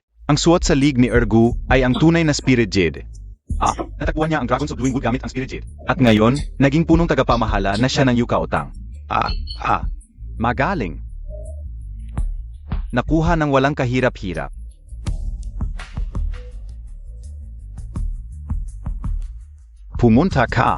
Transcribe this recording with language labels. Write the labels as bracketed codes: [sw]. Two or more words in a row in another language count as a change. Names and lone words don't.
[tl] Ang suot sa league ni Ergu ay ang tunay na Spirit Jade. Natagpuan niya ang Dragons of Doing Good gamit ang Spirit Jade. At ngayon, naging punong tagapamahala na siya ng Yukautang. Magaling. Nakuha ng walang kahirap-hirap. Pumunta ka.